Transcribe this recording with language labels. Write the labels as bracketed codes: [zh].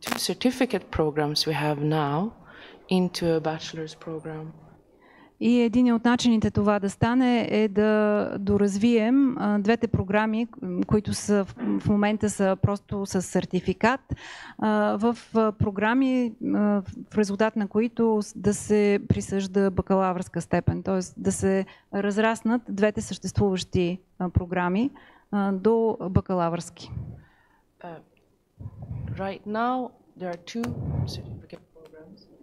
[en] Certificate programs we have now into a bachelor's program. [bg] И един от начините това да стане е да доразвием двете програми, които са в момента са просто с сертификат, в програми, в резултат на които да се присъжда бакалавърска степен, т.е. да се разраснат двете съществуващи програми до бакалавърски. [en] Right now there are two certificate programs.